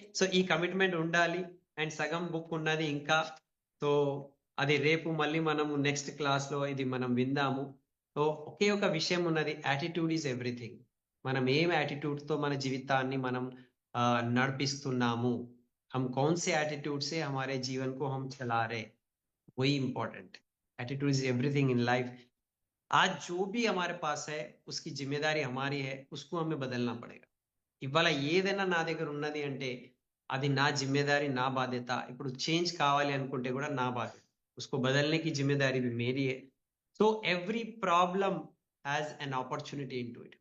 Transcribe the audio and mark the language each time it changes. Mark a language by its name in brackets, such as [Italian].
[Telugu] So, ఈ commitment ఉండాలి. And సగం బుక్ ఉన్నది ఇంకా. సో, అది రేపు మళ్ళీ మనము నెక్స్ట్ క్లాస్‌లో ఇది మనం విందాము. సో, ఒకే ఒక విషయం ఉన్నది. [English] Attitude is everything. [Telugu] మనం ఏం యాటిట్యూడ్‌తో మన జీవితాన్ని మనం నడిపిస్తున్నాము. [Hindi] हम कौन से एटीट्यूड से हमारे जीवन को हम चला रहे, वही important. [English] Attitude is everything in life. [Hindi] आज जो भी हमारे पास है उसकी जिम्मेदारी हमारी है, उसको हमें बदलना पड़ेगा। [Telugu] ఇవాళ ఏదైనా నా దగ్గర ఉన్నది అంటే అది నా జిమ్మేదారి, నా బాధ్యత. ఇప్పుడు చేంజ్ కావాలి అనుకుంటే కూడా నా బాధ్యత. [Hindi] उसको बदलने की जिम्मेदारी भी मेरी है. [English] So every problem has an opportunity into it.